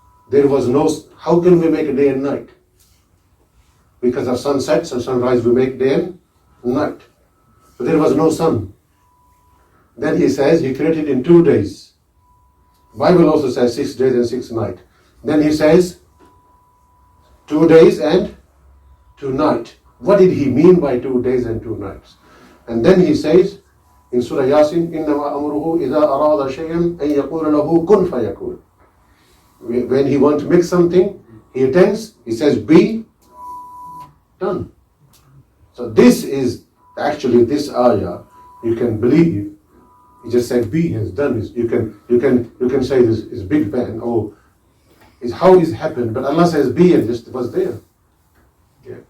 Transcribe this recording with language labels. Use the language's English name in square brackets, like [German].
[English] There was no, how can we make a day and night? Because of sunsets and sunrise we make day and night. But there was no sun. Then He says He created in 2 days. Bible also says 6 days and 6 nights. Then He says 2 days and 2 nights. What did He mean by 2 days and 2 nights? And then He says in Surah Yasin, [Arabic] إِنَّمَا أَمْرُهُ إِذَا أَرَادَ شَيْئًا أَن يَقُولَ لَهُ كُنْ فَيَكُونُ. [English] When He wants to make something, He attends, He says, be done. So this is actually this ayah, you can believe, He just said be has done this. You can say this is Big Bang, or is how it happened, but Allah says be and just was there. Yeah.